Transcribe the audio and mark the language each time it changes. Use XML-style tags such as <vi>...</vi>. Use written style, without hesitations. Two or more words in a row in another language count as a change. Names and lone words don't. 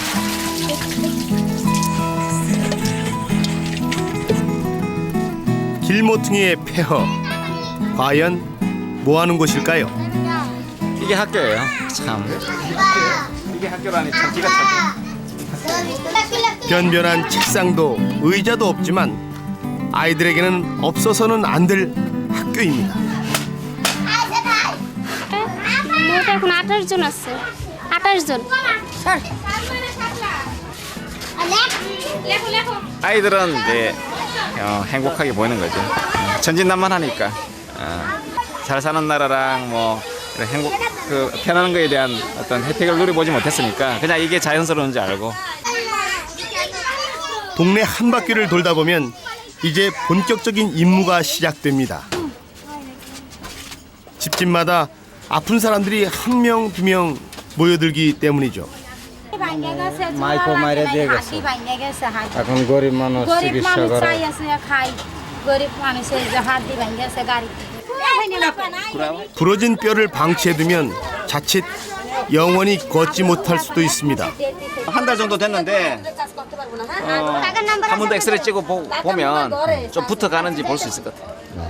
<ko>길모퉁이의 폐허, 과연 뭐하는 곳일까요? 이게 학교예요. 참. 이게 학교라니 참 기가 차죠. 변변한 책상도 의자도 없지만 아이들에게는 없어서는 안 될 학교입니다.</ko> <bn>মোট এখন 28 জন আছে 28 জন</bn> <ko>아이들은 이제 행복하게 보이는 거죠. 천진난만하니까 잘 사는 나라랑 뭐 행복 편안한 거에 대한 어떤 혜택을 누려보지 못했으니까 그냥 이게 자연스러운 줄 알고. 동네 한 바퀴를 돌다 보면 이제 본격적인 임무가 시작됩니다. 집집마다 아픈 사람들이 한 명, 두 명 모여들기 때문이죠.</ko> <bn>মাইকো মাইরে দিয়ে গেছে এখন গরিব মানুষ চিকিৎসা করে</bn> <ko>부러진 뼈를 방치해두면 자칫 영원히 걷지 못할 수도 있습니다. 한 달 정도 됐는데 한 번 더 엑스레이 찍어 보면 좀 붙어가는지 볼 수 있을 것 같아요.</ko>